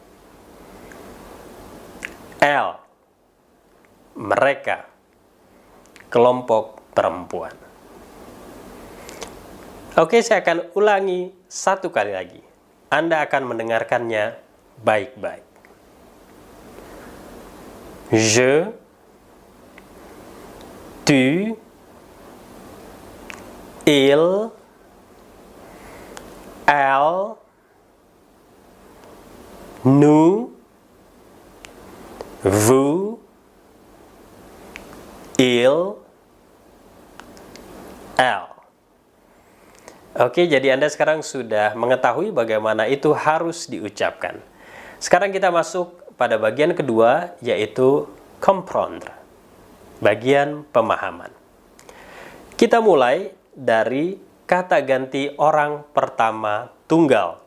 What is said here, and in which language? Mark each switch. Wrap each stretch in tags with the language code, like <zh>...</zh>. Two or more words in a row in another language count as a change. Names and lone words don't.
<id>Elle, mereka, kelompok perempuan. Oke, saya akan ulangi satu kali lagi. Anda akan mendengarkannya baik-baik.</id> <fr>Je, tu, il, elle, nous, vous, il, elle.</fr> <id>Oke, jadi Anda sekarang sudah mengetahui bagaimana itu harus diucapkan. Sekarang kita masuk pada bagian kedua, yaitu comprendre, bagian pemahaman. Kita mulai dari kata ganti orang pertama tunggal.</id>